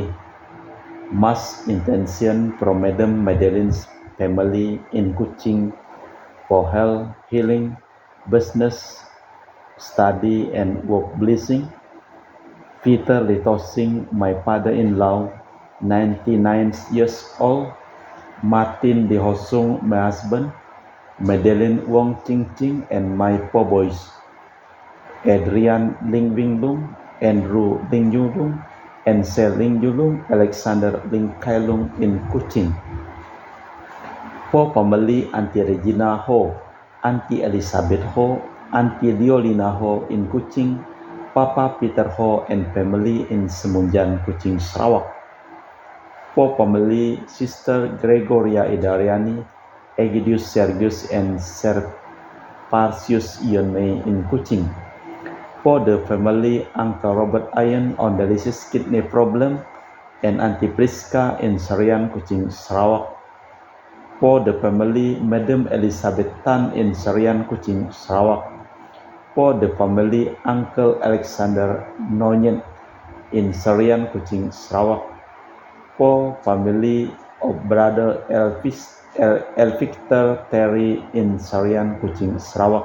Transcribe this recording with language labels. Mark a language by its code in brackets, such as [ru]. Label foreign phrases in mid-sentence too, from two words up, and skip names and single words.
[en] Mass intention from Madam Madeline's family in Kuching for health, healing, business, study, and work blessing. Peter Litosing, my father-in-law, 99 years old. Martin Dihosung, my husband. Madeline Wong Ching Ching, and my four boys, Adrian Ling Wing Lung, Andrew Ling Yu Lung, and Sel Ling Yu Lung, Alexander Ling Kai Lung in Kuching. For family, Auntie Regina Ho, Auntie Elizabeth Ho, Auntie Liolina Ho in Kuching, Papa Peter Ho and family in Semunjan, Kuching, Sarawak. For family, Sister Gregoria Idariani, Egidius Sergius and Serparsius Ion May in Kuching. For the family, Uncle Robert Iron on dialysis kidney problem and Auntie Priska in Serian, Kuching, Sarawak. For the family, Madam Elizabeth Tan in Serian, Kuching, Sarawak. For the family, Uncle Alexander Nonyen in Serian, Kuching, Sarawak. For family of Brother Elvictor Terry in Serian, Kuching, Sarawak.